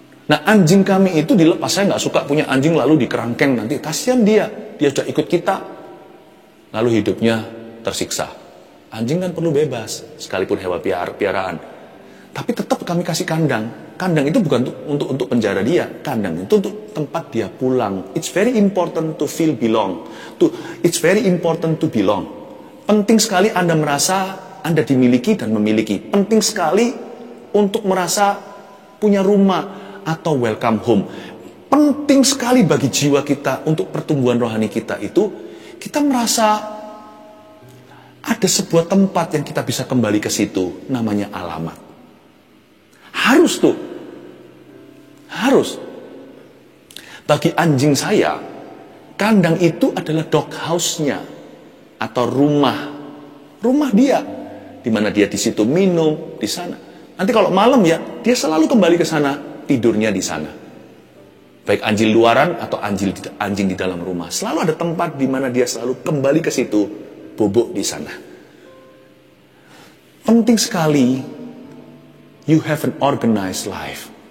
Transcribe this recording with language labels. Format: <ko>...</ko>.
<id>Nah, anjing kami itu dilepas. Saya nggak suka punya anjing lalu dikerangkeng nanti. Kasihan dia. Dia sudah ikut kita. Lalu hidupnya tersiksa. Anjing kan perlu bebas. Sekalipun hewan piaraan. Tapi tetap kami kasih kandang. Kandang itu bukan untuk penjara dia. Kandang itu untuk tempat dia pulang.</id> <en>It's very important to feel belong. It's very important to belong.</en> <id>Penting sekali Anda merasa Anda dimiliki dan memiliki. Penting sekali untuk merasa punya rumah atau welcome home. Penting sekali bagi jiwa kita untuk pertumbuhan rohani kita itu, kita merasa ada sebuah tempat yang kita bisa kembali ke situ, namanya alamat. Harus tuh. Harus. Bagi anjing saya, kandang itu adalah dog house-nya atau rumah dia, di mana dia di situ minum di sana. Nanti kalau malam ya, dia selalu kembali ke sana. Tidurnya di sana. Baik anjing luaran atau anjing di dalam rumah. Selalu ada tempat di mana dia selalu kembali ke situ, bobok di sana. Penting sekali,</id> <en>you have an organized life.</en>